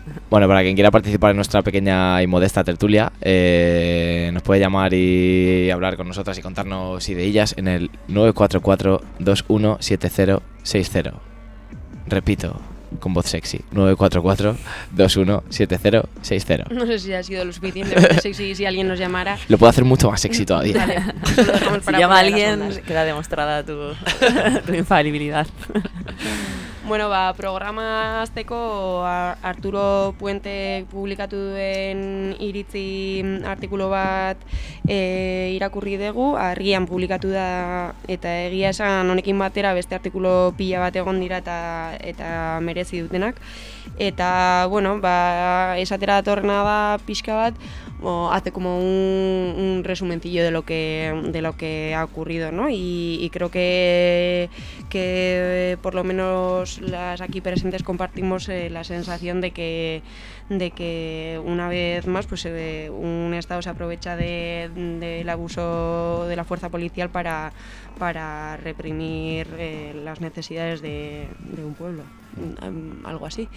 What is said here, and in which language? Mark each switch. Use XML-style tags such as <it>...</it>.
<es>Bueno, para quien quiera participar en nuestra pequeña y modesta tertulia, nos puede llamar y hablar con nosotras y contarnos ideillas en el 944-217060. Repito, con voz sexy, 944-217060. No sé si ha sido lo suficientemente sexy, si alguien nos llamara. Lo puedo hacer mucho más sexy todavía. Vale, si llama a alguien, queda demostrada tu infalibilidad.</es> <eu>Bueno, va, programa azteko, Arturo Puente publikatu duen iritzi artikulu bat irakurri dugu, argian publikatu da, eta egia esan honekin batera beste artikulu pila bat egon dira eta merezi dutenak. Eta, bueno, ba, esatera datorrena da pixka bat,</eu> <es>o hace como un resumencillo de lo que ha ocurrido, ¿no? Y creo que por lo menos las aquí presentes compartimos la sensación de que una vez más pues un Estado se aprovecha del abuso de la fuerza policial para reprimir las necesidades de un pueblo, algo así.</es>